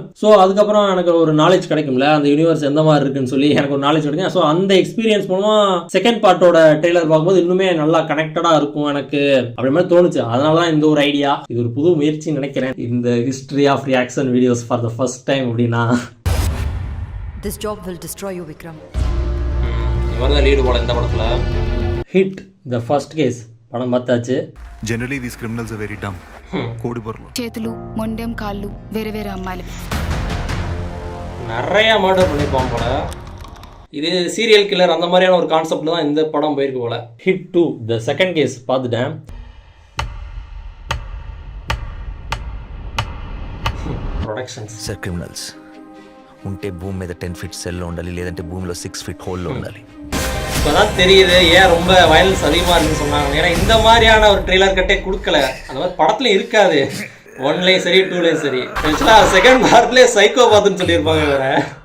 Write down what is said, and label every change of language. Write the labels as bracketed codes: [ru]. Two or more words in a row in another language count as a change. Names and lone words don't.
[ta] ஸோ அதுக்கப்புறம் எனக்கு ஒரு நாலேஜ் கிடைக்கும்ல, அந்த யூனிவர்ஸ் எந்த மாதிரி இருக்குன்னு சொல்லி எனக்கு ஒரு நாலேஜ் கிடைக்கும். ஸோ அந்த எக்ஸ்பீரியன்ஸ் மூலமா [en] second part [ta] ட்ரெய்லர் பார்க்கும்போது இன்னுமே நல்லா கனெக்டடா இருக்கும் எனக்கு அப்படி மாதிரி தோணுச்சு. அதனாலதான் இந்த ஒரு ஐடியா, இது ஒரு புது முயற்சி நினைக்கிறேன். இந்த [en] history of reaction videos for the first time [ta] அப்படின்னா [en] This job will destroy you, Vikram. [ta] இவர்தான் லீடு போல இந்த படத்துல. ஹிட் த ஃபர்ஸ்ட் கேஸ் படம் பார்த்தாச்சு. [en] Generally these criminals are very dumb. [te] కోడి బొర్రలు చేతులు మొండెం కాళ్ళు వేరే వేరే అమ్మాయిలు [ta] நிறைய மர்டர் பண்ணிருப்பான் போல. இது [en] serial killer [ta] அந்த மாதிரியான ஒரு கான்செப்ட்ல தான் இந்த படம் போயிருக்கு போல. ஹிட் 2 த செகண்ட் கேஸ் பார்த்துட்டேன். [te] ప్రొడక్షన్స్ సార్ క్రిమినల్స్ ఉంటే భూమి మీద 10 feet సెల్లో ఉండాలి, లేదంటే భూమిలో 6 feet హోల్లో ఉండాలి. [ta] இப்போதான் தெரியுது ஏன் ரொம்ப வயலன்ஸ் அதிகமாக இருக்குன்னு சொன்னாங்க. ஏன்னா இந்த மாதிரியான ஒரு [en] trailer cut [ta] கொடுக்கல, அந்த மாதிரி படத்துல இருக்காது. 1லையும் சரி 2லையும் சரி. [en] second part [ta] சைக்கோ பார்த்துன்னு சொல்லியிருப்பாங்க வேற.